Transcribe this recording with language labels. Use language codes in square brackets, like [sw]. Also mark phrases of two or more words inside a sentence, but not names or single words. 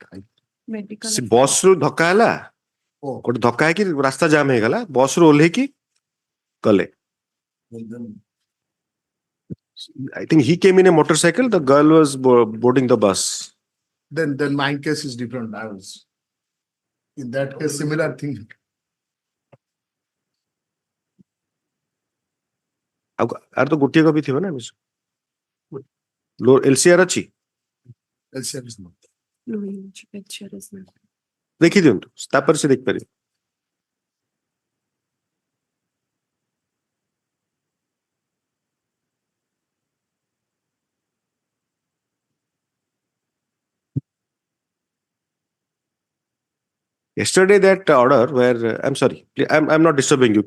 [en] Medical. [or] ସେ ବସ୍ ରୁ ଧକ୍କା ହେଲା [en] Oh. [or] ଗୋଟେ ଧକ୍କା ହେଇକି ରାସ୍ତା ଜାମ୍ ହେଇଗଲା ବସ୍ ରୁ ଓହ୍ଲେଇକି କଲେ [en] I think he came in a motorcycle, the girl was boarding the bus. Then my case is different. I was in that case similar thing. [or] ଆର ତ ଗୋଟିଏ କପି ଥିବ ନା LCR ଅଛି [en] LCR is not. No, Your Lordship, HCR is not. [or] ଦେଖି ଦିଅନ୍ତୁ ତାପରେ ସେ ଦେଖିପାରିବେ [en] Yesterday that order where I'm sorry, I'm not disturbing you.